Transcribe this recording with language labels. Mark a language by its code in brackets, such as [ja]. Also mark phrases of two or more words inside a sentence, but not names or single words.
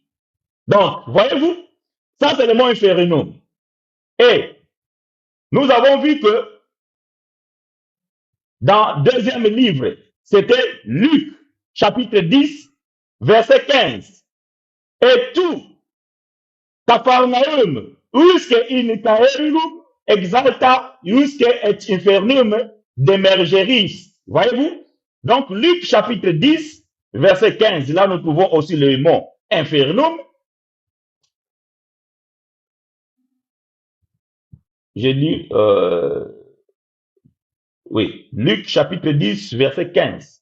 [fr] Donc, voyez-vous, ça c'est le mot infernum. Et nous avons vu que dans le deuxième livre, c'était Luc, chapitre 10, verset 15. Et tout, [la] Capharnaüm, usque in caelum exalta, usque et infernum demergeris. [fr] Voyez-vous? Donc, Luc, chapitre 10, verset 15, là nous trouvons aussi le mot infernum. J'ai dit, oui, Luc chapitre 10, verset 15.